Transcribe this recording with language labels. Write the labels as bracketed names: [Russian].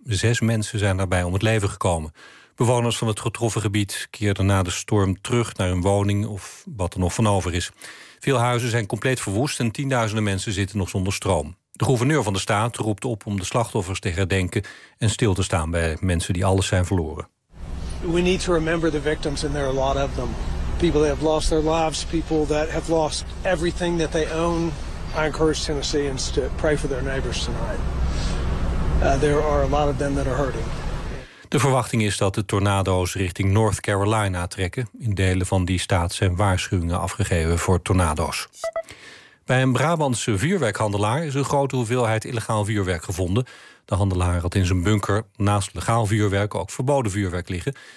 [Dutch] 6 mensen zijn daarbij om het leven gekomen. Bewoners van het getroffen gebied keerden na de storm terug naar hun woning of wat er nog van over is. Veel huizen zijn compleet verwoest en tienduizenden mensen zitten nog zonder stroom. De gouverneur van de staat roept op om de slachtoffers te herdenken en stil te staan bij mensen die alles zijn verloren. [English] We need to remember the victims and there are a lot of them. People that have lost their lives, people that have lost everything that they own. I encourage Tennesseans to pray for their neighbors tonight. There are a lot of them that are hurting. [Dutch] De verwachting is dat de tornado's richting North Carolina trekken. In delen van die staat zijn waarschuwingen afgegeven voor tornado's. Bij een Brabantse vuurwerkhandelaar is een grote hoeveelheid illegaal vuurwerk gevonden. De handelaar had in zijn bunker naast legaal vuurwerk ook verboden vuurwerk liggen.